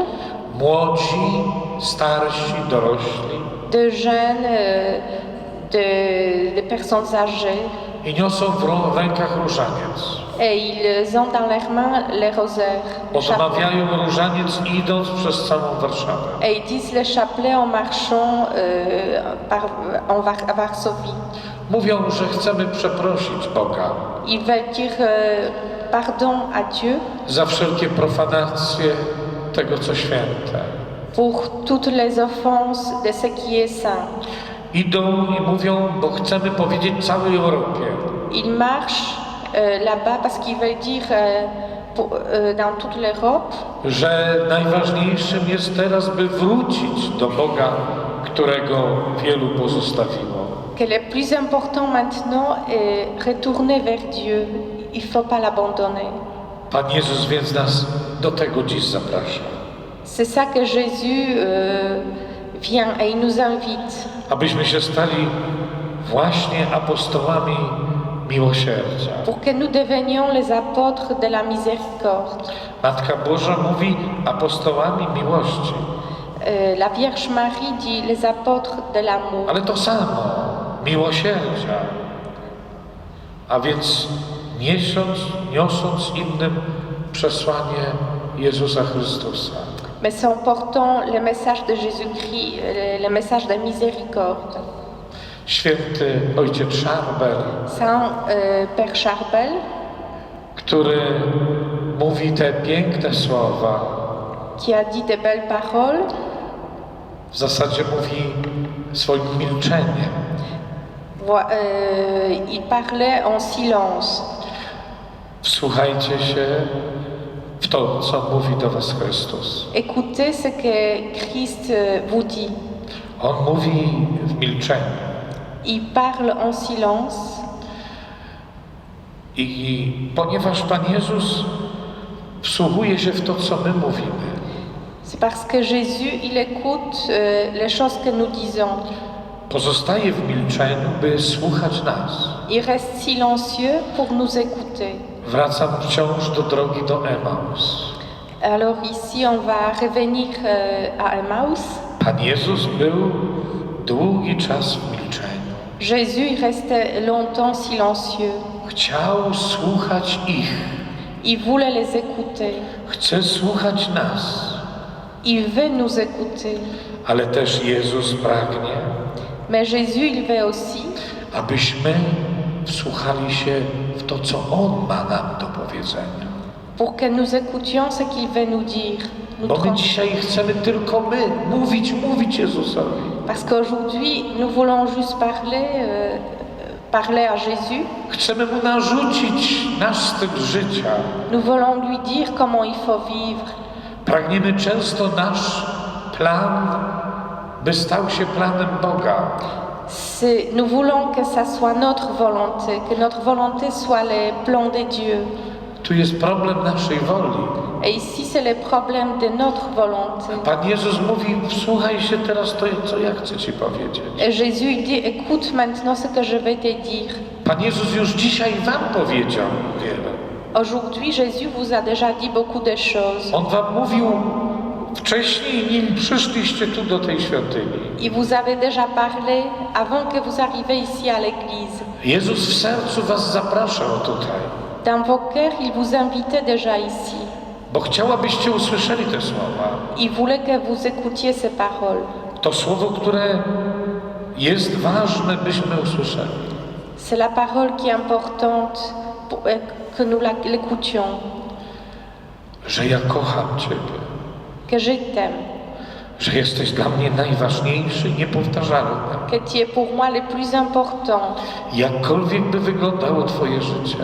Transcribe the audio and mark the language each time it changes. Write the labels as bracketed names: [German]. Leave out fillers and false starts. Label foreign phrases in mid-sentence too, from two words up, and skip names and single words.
[Polish] Młodzi, starsi, dorośli. [French] de jeunes, de personnes âgées, [Polish] I niosą w rękach różaniec. [French] et ils ont dans leurs mains les rosaires. le chapelet. [Polish] Odmawiają różaniec idąc przez całą Warszawę. [French] Et ils disent le chapelet en marchant à Varsovie. [Polish] Mówią, że chcemy przeprosić Boga [French] Ils veulent dire pardon à Dieu [Polish] za wszelkie profanacje tego, co święte. [French] pour toutes les offenses de ce qui est saint. [Polish] Idą i mówią, bo chcemy powiedzieć całej Europie, [French] Ils marchent là-bas parce qu'ils veulent dire dans toute l'Europe [Polish] że najważniejszym jest teraz, by wrócić do Boga, którego wielu pozostawiło. [French] que le plus important maintenant est retourner vers Dieu. Il ne faut pas l'abandonner. [Polish] Pan Jezus więc nas do tego dziś zaprasza, [French] C'est ça que Jésus vient et il nous invite [Polish] abyśmy się stali właśnie apostołami miłosierdzia. [French] pour que nous devenions les apôtres de la miséricorde. [Polish] Matka Boża mówi apostołami miłości, [French] La Vierge Marie dit les apôtres de l'amour. [Polish] ale to samo, miłosierdzia. A więc niosąc innym przesłanie Jezusa Chrystusa. [French] Mais en portant le message de Jésus-Christ, le message de miséricorde. [Polish] Święty ojciec Szarbel, [French] Saint Père Charbel, [Polish] który mówi te piękne słowa, [French] qui a dit de belles paroles, [Polish] w zasadzie mówi swoim milczeniem. [French] Il parlait en silence. [Polish] Wsłuchajcie się w to, co mówi do was Chrystus. [French] Écoutez ce que Christ vous dit. [Polish] On mówi w milczeniu. [French] Il parle en silence. [Polish] I ponieważ Pan Jezus wsłuchuje się w to, co my mówimy, [French] C'est parce que Jésus, il écoute les choses que nous disons. [Polish] pozostaje w milczeniu, by słuchać nas. [French] Il reste silencieux pour nous écouter. [Polish] Wracam wciąż do drogi do Emaus. [French] Alors ici, on va revenir à Emmaüs. [Polish] Pan Jezus był długi czas w milczeniu. [French] Jésus, il restait longtemps silencieux. [Polish] Chciał słuchać ich. [French] Il voulait les écouter. [Polish] Chce słuchać nas. [French] Il veut nous écouter. [Polish] Ale też Jezus pragnie, [French] Mais Jésus, il veut aussi [Polish] abyśmy wsłuchali się w to, co On ma nam do powiedzenia. [French] pour que nous écoutions ce qu'il veut nous dire. Nous [Polish] Bo my trans- dzisiaj chcemy tylko mówić Jezusowi. [French] Parce qu'aujourd'hui, nous voulons juste parler à Jésus. [Polish] Chcemy Mu narzucić nasz styl życia. [French] Nous voulons lui dire comment il faut vivre. [Polish] Pragniemy często nasz plan, by stał się planem Boga. [French] Nous voulons que ça soit notre volonté, que notre volonté soit le plan de Dieu. [Polish] Tu jest problem naszej woli. [French] Et ici, c'est le problème de notre volonté. [Polish] Pan Jezus mówi, wsłuchaj się teraz to, co ja chcę Ci powiedzieć. [French] Et Jésus, il dit, écoute maintenant ce que je vais te dire. [Polish] Pan Jezus już dzisiaj Wam powiedział wiele. [French] Aujourd'hui, Jésus vous a déjà dit beaucoup de choses. [Polish] On Wam mówił wcześniej, nim przyszliście tu do tej świątyni. [French] Il vous avait déjà parlé avant que vous arriviez ici à l'église. [Polish] Jezus w sercu Was zapraszał tutaj, [French] Dans vos cœurs, il vous invitait déjà ici. [Polish] bo chciał, abyście usłyszeli te słowa. [French] Il voulait que vous écoutiez ces paroles. [Polish] To słowo, które jest ważne, byśmy usłyszeli. [French] C'est la parole qui est importante pour que nous l'écoutions. [Polish] Że ja kocham Ciebie. [French] Que je t'aime. [Polish] Że jesteś dla mnie najważniejszy, niepowtarzalny. [French] Que tu es pour moi le plus important. [Polish] Jakkolwiek by wyglądało Twoje życie,